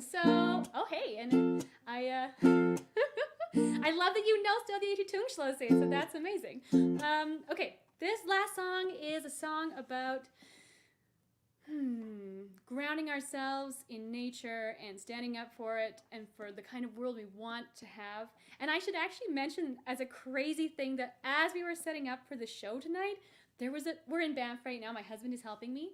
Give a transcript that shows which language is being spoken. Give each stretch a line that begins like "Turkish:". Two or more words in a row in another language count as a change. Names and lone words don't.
English: So, oh hey, and I I love that you know Stóð ég út í Tungslossi, so that's amazing. Okay, this last song is a song about grounding ourselves in nature and standing up for it and for the kind of world we want to have. And I should actually mention as a crazy thing that as we were setting up for the show tonight, we're in Banff right now, my husband is helping me.